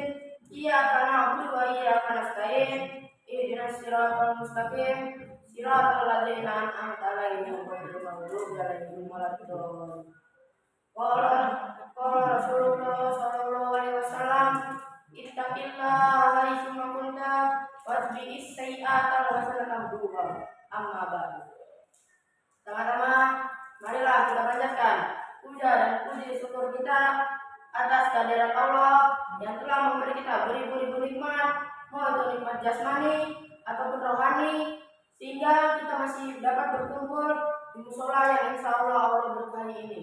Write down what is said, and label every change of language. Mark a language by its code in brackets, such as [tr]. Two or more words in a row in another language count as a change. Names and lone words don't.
[ar] إياك نعبد وإياك نستعين. اهدنا الصراط المستقيم. صراط الذين أنعمت عليهم غير المغضوب عليهم ولا الضالين. قال رسول الله صلى الله عليه وسلم، اتق الله حيثما كنت وأتبع السيئة الحسنة تمحها. أما بعد. [id] Sama-sama marilah kita panjatkan puja dan puji syukur kita atas kehadirat Allah yang telah memberi kita beribu-ribu nikmat, mau itu nikmat jasmani ataupun rohani, sehingga kita masih dapat berkumpul di musola yang [ar] إن شاء الله [id] berkahi ini.